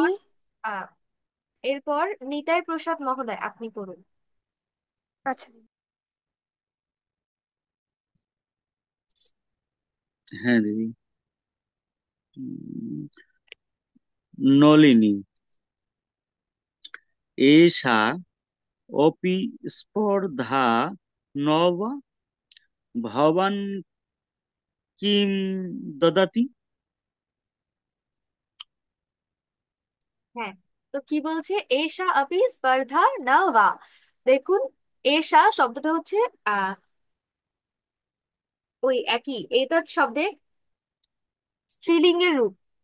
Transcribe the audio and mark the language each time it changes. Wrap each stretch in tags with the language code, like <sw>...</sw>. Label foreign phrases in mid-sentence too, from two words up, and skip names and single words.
<bn>এরপর আহ এরপর নিতাই প্রসাদ মহোদয় আপনি পড়ুন। আচ্ছা। হ্যাঁ দিদি।</bn> <sa>উম, নলিনী एषा अपि स्पर्धा न वा भवान् किं ददाति।</sa> <bn>হ্যাঁ, তো কি বলছে,</bn> <sa>এষা আপি স্পর্ধা না বা।</sa> <bn>দেখুন, এষা শব্দটা হচ্ছে আহ ওই একই এতৎ শব্দে স্ত্রীলিঙ্গের রূপ।</bn>